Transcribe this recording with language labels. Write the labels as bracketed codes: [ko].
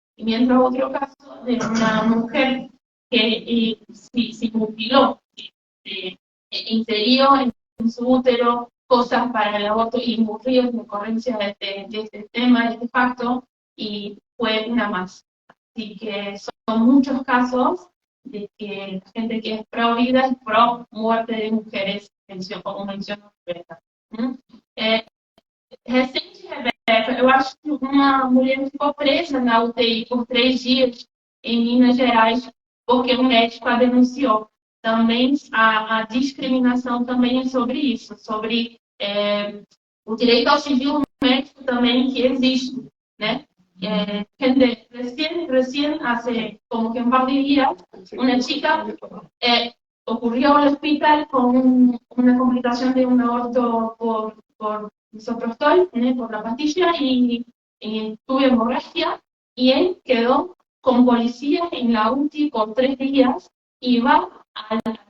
[es] Y mientras otro caso de una mujer que se mutiló, inserió en su útero cosas para el aborto y murió en ocurrencia de este tema, de este facto, y fue una más. Así que son muchos casos de que la gente que es pro vida es pro muerte de mujeres, como [pt] mencionou [es] Roberta. [pt] Recente, Rebeca, eu acho que uma mulher ficou presa na UTI por 3 dias em Minas Gerais, porque o médico a denunciou. Também a discriminação também é sobre isso, sobre o direito ao civil médico também que existe, né? [es] Gente, recién hace como que un par de días, una chica ocurrió al hospital con una complicación de un aborto por misoprostol, por la pastilla, y tuvo hemorragia, y él quedó con policía en la UTI por 3 días, y va al